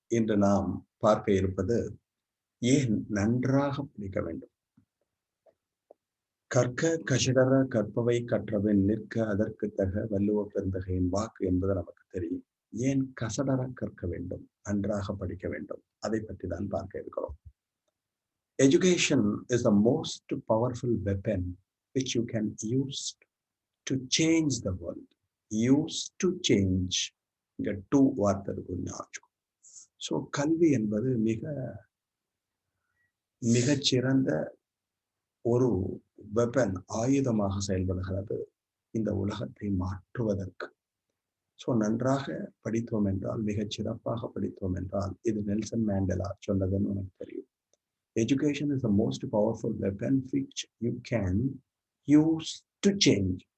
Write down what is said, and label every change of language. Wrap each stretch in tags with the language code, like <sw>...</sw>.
<ta>இன்று நாம் பார்க்க இருப்பது, ஏன் நன்றாக படிக்க வேண்டும்? கற்க கசிடற கற்பவை கற்றபின் நிற்க அதற்கு தக வள்ளுவ பெருந்தகையின் வாக்கு என்பது நமக்கு தெரியும். ஏன் கசடற கற்க வேண்டும், நன்றாக படிக்க வேண்டும்? அதை பற்றி தான் பார்க்க இருக்கிறோம்.</ta> <en>Education is the most powerful weapon which you can use to change the world. Use to change.</en> <ta>இங்க டூ வார்த்தை இருக்கும் ஞாபகம். ஸோ கல்வி என்பது மிகச்சிறந்த ஒரு வெப்பன், ஆயுதமாக செயல்படுகிறது இந்த உலகத்தை மாற்றுவதற்கு. ஸோ நன்றாக படித்தோம் என்றால், மிகச் சிறப்பாக படித்தோம் என்றால், இது நெல்சன் மேண்டலா சொன்னதுன்னு எனக்கு தெரியும்.</ta> <en>Education is the most powerful weapon which you can use to change.</en>